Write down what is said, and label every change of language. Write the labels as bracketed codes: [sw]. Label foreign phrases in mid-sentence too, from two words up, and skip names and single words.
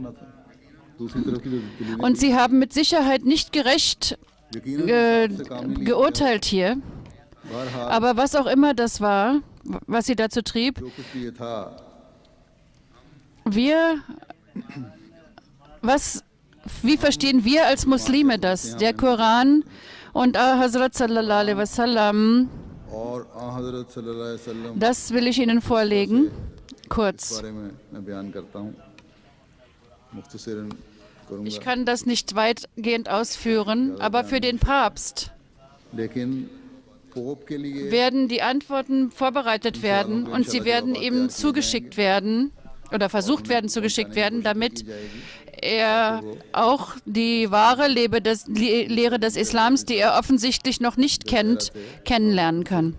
[de] Und sie haben mit Sicherheit nicht gerecht geurteilt hier. Aber was auch immer das war, was sie dazu trieb, wie verstehen wir als Muslime das? Der Koran und Hazrat [ar] صلى الله عليه وسلم, [de] das will ich Ihnen vorlegen, kurz. Ich kann das nicht weitgehend ausführen, aber für den Papst werden die Antworten vorbereitet werden, und sie werden ihm zugeschickt werden oder versucht werden zugeschickt werden, damit er auch die wahre Lehre des Islams, die er offensichtlich noch nicht kennt, kennenlernen kann.